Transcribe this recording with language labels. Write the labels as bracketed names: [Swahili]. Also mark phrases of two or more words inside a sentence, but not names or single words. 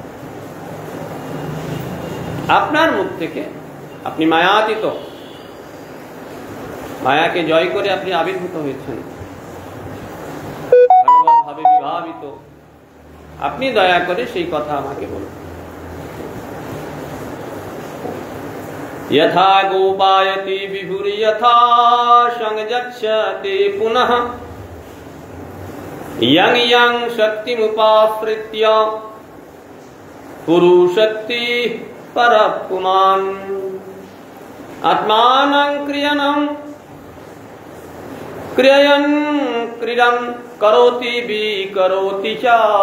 [Bangla] আপনার মুখ থেকে, আপনি মায়াতীত, মায়াকে জয় করে আপনি আবির্ভূত হয়েছেন, ভগবৎ ভাবে বিভাবিত, আপনি দয়া করে সেই কথা আমাকে বলুন। [Sanskrit] यथा गोपायति विभुर्यथा संगच्छति पुनः यं यं शक्तिमुपाश्रित्य पुरुषशक्ति परपुमान् आत्मानं क्रियन् क्रीडं करोति विकरोति च।